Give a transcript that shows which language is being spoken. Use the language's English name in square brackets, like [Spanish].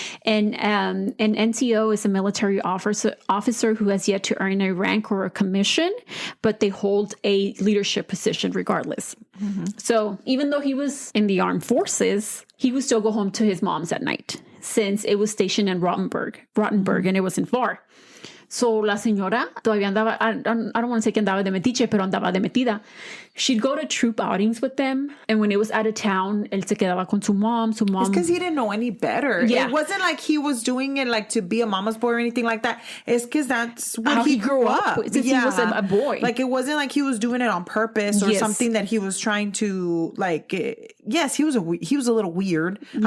[English] And an NCO is a military officer who has yet to earn a rank or a commission, but they hold a leadership position regardless. Mm-hmm. So even though he was in the armed forces, he would still go home to his mom's at night since it was stationed in Rotenburg, and it wasn't far. [Spanish] So la señora todavía andaba, [English] I don't want to say [Spanish] que andaba de metiche, pero andaba de metida. [English] She'd go to troop outings with them. And when it was out of town, [Spanish] él se quedaba con su [English] mom. It's because he didn't know any better. Yeah. It wasn't like he was doing it to be a mama's boy or anything like that. It's because that's what he grew up. Since he was a boy. It wasn't like he was doing it on purpose or something that he was trying to yes, he was a little weird. Yeah.